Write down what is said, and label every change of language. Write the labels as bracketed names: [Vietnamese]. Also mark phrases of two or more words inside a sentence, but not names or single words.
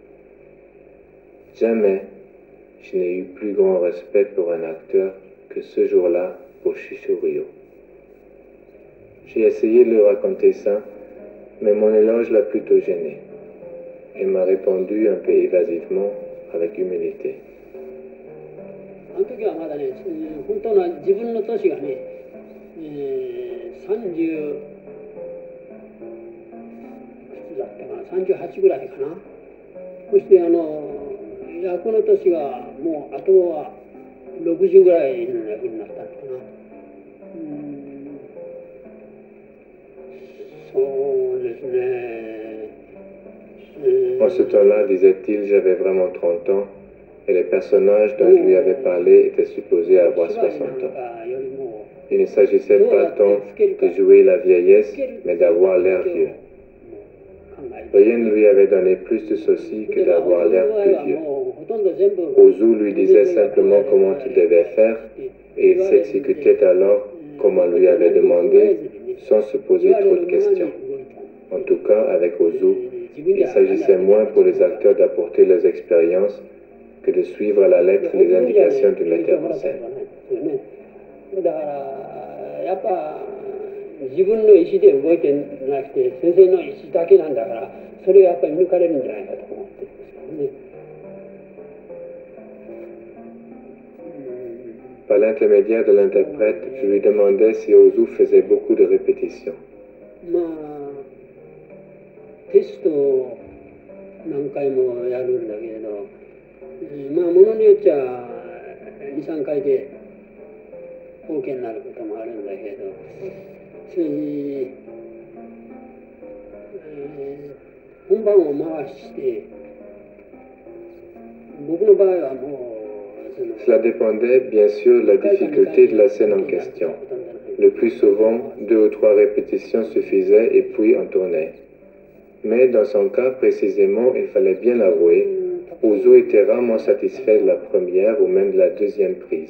[French] Jamais je n'ai eu plus grand respect pour un acteur que ce jour-là pour Shishu Ryu. J'ai essayé de lui raconter ça, mais mon éloge l'a plutôt gêné. Il m'a répondu un peu évasivement, avec humilité. [Japanese] あの時はまだね、本当の自分の年がね、30いくつだったかな、38ぐらいかな。そして役の年がもうあとは60ぐらいの役になったのかな。そうですね。 [French] En ce temps-là, disait-il, j'avais vraiment 30 ans, et les personnages dont je lui avais parlé étaient supposés avoir 60 ans. Il ne s'agissait pas tant de jouer la vieillesse, mais d'avoir l'air vieux. Rien ne lui avait donné plus de soucis que d'avoir l'air plus vieux. Ozu lui disait simplement comment il devait faire, et il s'exécutait alors comme on lui avait demandé, sans se poser trop de questions. En tout cas, avec Ozu, il s'agissait moins pour les acteurs d'apporter leurs expériences que de suivre à la lettre les indications du metteur en scène. [Japanese] やっぱ自分の意思で動いてなくて先生の意思だけなんだからそれがやっぱり抜かれるんじゃないかと思ってるんですけどね。 [French] Par l'intermédiaire de l'interprète, je lui demandais si Ozu faisait beaucoup de répétitions. [Japanese] まあテストを何回もやるんだけれど、まあものによっちゃ2、3回で OK になることもあるんだけど、それに、本番を回して、僕の場合はもう [French] Cela dépendait bien sûr de la difficulté de la scène en question. Le plus souvent, 2 ou 3 répétitions suffisaient et puis on tournait. Mais dans son cas précisément, il fallait bien l'avouer, Ozu était rarement satisfait de la première ou même de la deuxième prise.